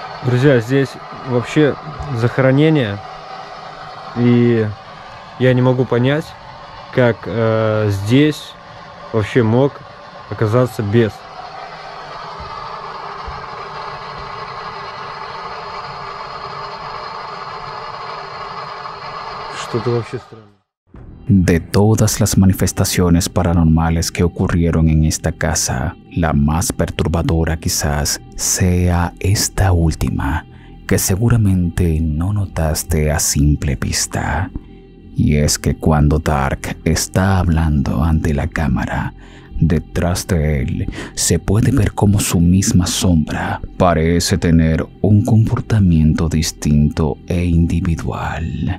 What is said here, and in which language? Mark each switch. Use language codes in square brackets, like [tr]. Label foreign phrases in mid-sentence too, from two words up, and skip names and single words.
[ru] Друзья, здесь вообще захоронение, и я не могу понять, как здесь вообще мог оказаться бес. Что-то вообще странное. [es] De todas las manifestaciones paranormales que ocurrieron en esta casa, la más perturbadora quizás sea esta última, que seguramente no notaste a simple vista. Y es que cuando Dark está hablando ante la cámara, detrás de él se puede ver como su misma sombra parece tener un comportamiento distinto e individual.